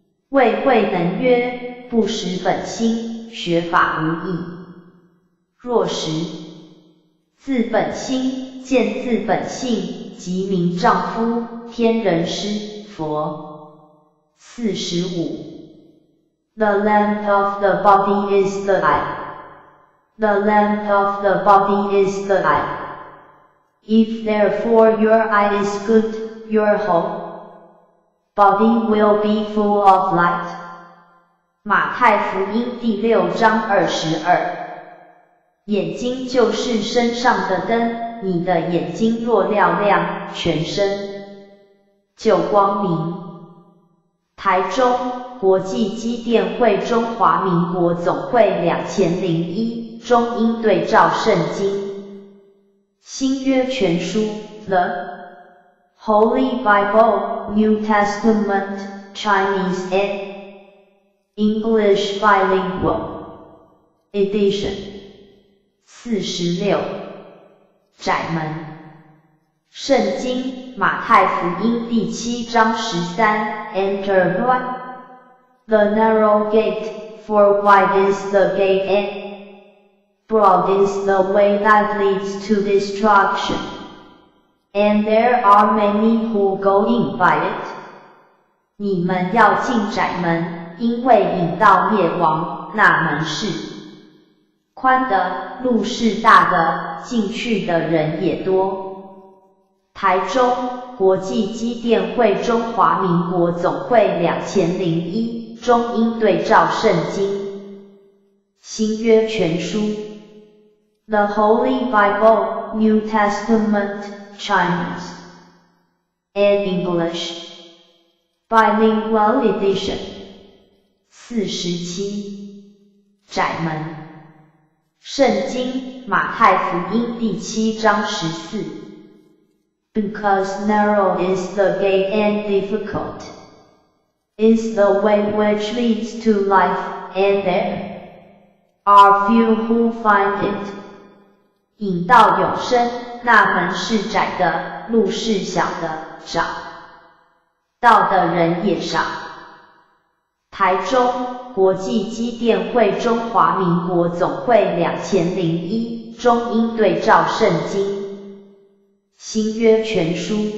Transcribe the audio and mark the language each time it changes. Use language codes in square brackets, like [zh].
[zh] 谓慧能曰：不识本心，学法无益。若识自本心，见自本性，即名丈夫、天人师、佛。 45. [en] The lamp of the body is the eye. The lamp of the body is the eye. If therefore your eye is good, your whole body will be full of light. [zh] 马太福音第6章22。眼睛就是身上的灯，你的眼睛若亮亮，全身就光明。台中国际机电会中华民国总会2001中英对照圣经新约全书 [en] The Holy Bible New Testament Chinese and English Bilingual Edition 46 [zh] 窄门圣经马太福音第7章13 [en] Enter by the narrow gate, for wide is the gate and broad is the way that leads to destruction, and there are many who go in by it. [zh] 你们要进窄门，因为引到灭亡，那门是宽的，路是大的，进去的人也多。台中国际机电会中华民国总会2001中英对照圣经新约全书 [en] The Holy Bible New Testament Chinese and English Bilingual Edition 47 [zh] 窄门圣经马太福音第7章14 [en] Because narrow is the gate and difficult is the way which leads to life, and there are few who find it. [zh] 引到永生，那门是窄的，路是小的，找到的人也少。台中国际机电会中华民国总会2001中英对照圣经新约全书